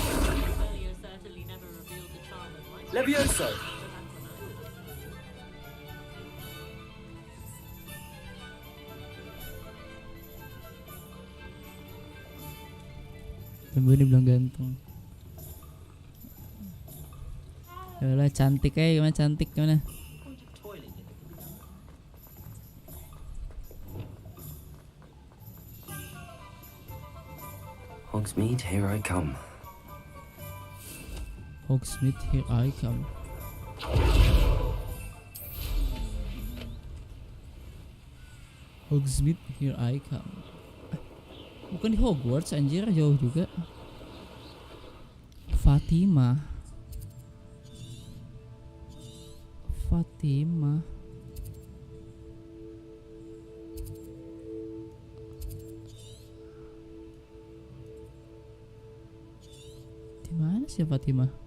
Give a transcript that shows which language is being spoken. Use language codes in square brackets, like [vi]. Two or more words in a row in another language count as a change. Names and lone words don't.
[id] Levioso. Tunggu ini belum ganteng. Yalah cantik aja, gimana cantik gimana? [en] Hogsmeade, here I come. Hogsmeade, here I come. Hogsmeade, here I come. [id] Bukan di Hogwarts anjir, jauh juga. Fatima. Di mana sih Fatima?